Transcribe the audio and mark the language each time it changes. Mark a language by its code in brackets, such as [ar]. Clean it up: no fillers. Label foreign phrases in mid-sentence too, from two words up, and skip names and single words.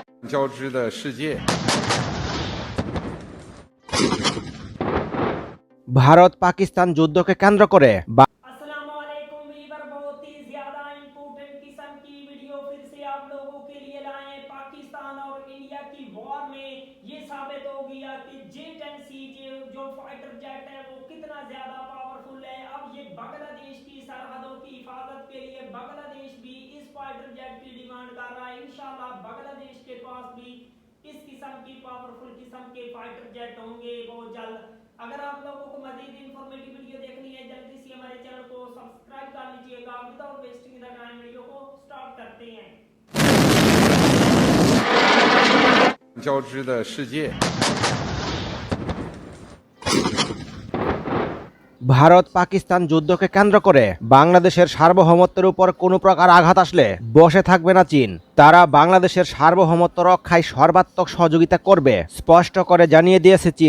[zh] 交织的世界。 [bn] ভারত পাকিস্তান যুদ্ধকে কেন্দ্র করে [ur] السلام علیکم ویور، بہت ہی زیادہ امپورٹنٹ قسم کی ویڈیو پھر سے آپ لوگوں کے لیے لائے. پاکستان اور انڈیا کی وار میں یہ ثابت ہو گیا کہ J-10C جو [en] fighter jet [ur] ہے وہ کتنا زیادہ پاورفل ہے. اب یہ بنگلہ دیش کی سرحدوں کی حفاظت کے لیے بنگلہ دیش بھی اس [en] fighter jet [ur] کی ڈیمانڈ کر رہا ہے. ان شاء اللہ بنگلہ دیش کے پاس بھی اس قسم کی پاورفل قسم کے [en] fighter jet [ur] ہوں گے بہت جلد. اگر آپ لوگوں کو مزید [en] informative video [ur] دیکھنی ہے جلدی سے ہمارے چینل کو سبسکرائب کر لیجیے گا. [en] without wasting the time [ur] ویڈیو کو اسٹارٹ کرتے ہیں. [zh] 交织的世界。 [bn] ভারত পাকিস্তান যুদ্ধকে কেন্দ্র করে বাংলাদেশের সার্বভৌমত্বের উপর কোনো প্রকার আঘাত আসলে বসে থাকবে না চীন। তারা বাংলাদেশের সার্বভৌমত্ব রক্ষায় সর্বাত্মক সহযোগিতা করবে স্পষ্ট করে জানিয়ে দিয়েছে চীন।